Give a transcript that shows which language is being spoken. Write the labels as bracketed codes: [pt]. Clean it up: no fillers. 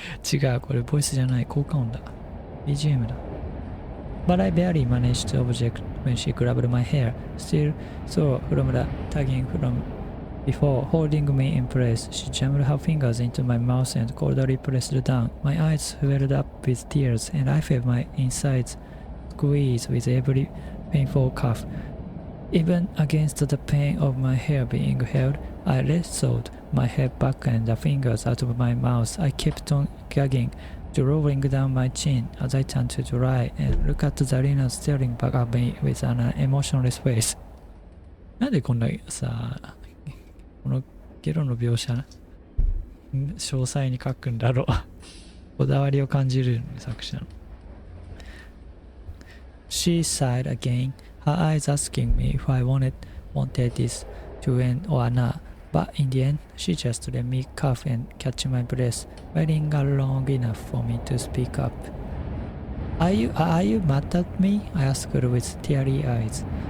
[ja] 違う、これボイスじゃない、効果音だ。 BGM だ。 [en] But I barely managed to object when she grabbed my hair, still sore from the tugging from before. Holding me in place, she jammed her fingers into my mouth and coldly pressed down. My eyes welled up with tears, and I felt my insides squeeze with every painful cough. Even against the pain of my hair being held, I wrestled my head back and the fingers out of my mouth. I kept on gagging, drawing down my chin as I turned to dry and look at Zarina staring back at me with an emotionless face. [ja] なんでこんなさ、このゲロの描写、詳細に書くんだろう。こだわりを感じる作者の。 [en] She sighed again, her eyes asking me if I wanted this to end or not. But in the end, she just let me cough and catch my breath, waiting long enough for me to speak up. Are you mad at me? I asked her with teary eyes.